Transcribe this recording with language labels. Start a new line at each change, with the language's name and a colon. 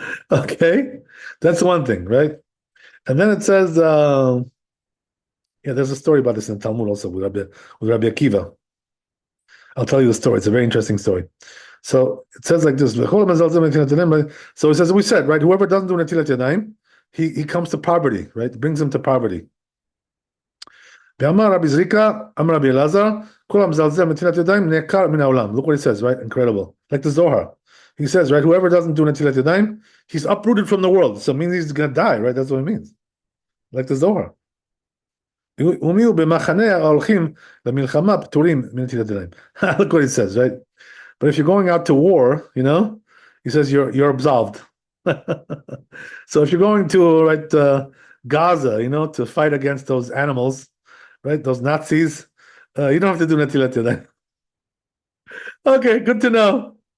English: Okay, that's one thing, right? And then it says, there's a story about this in the Talmud also with Rabbi Akiva. I'll tell you the story. It's a very interesting story. So it says like this. So it says, we said, right, whoever doesn't do netilat yadayim, he comes to poverty, right? It brings him to poverty. Rabbi Zrika, Rabbi Elazar,
Hebrew: כל המזלזל מנטילת ידיים נעקר מן העולם.
English: Look what he says, right? Incredible. Like the Zohar. He says, right, whoever doesn't do netilat yadayim, he's uprooted from the world. So it means he's going to die, right? That's what it means. Like the Zohar.
Hebrew: ומי הוא במחנה ההולכים למלחמה פטורים מנטילת ידיים.
English: Look what he says, right? But if you're going out to war, he says you're absolved. So if you're going to Gaza, to fight against those animals, right? Those Nazis, you don't have to do netilat yadayim. Okay, good to know.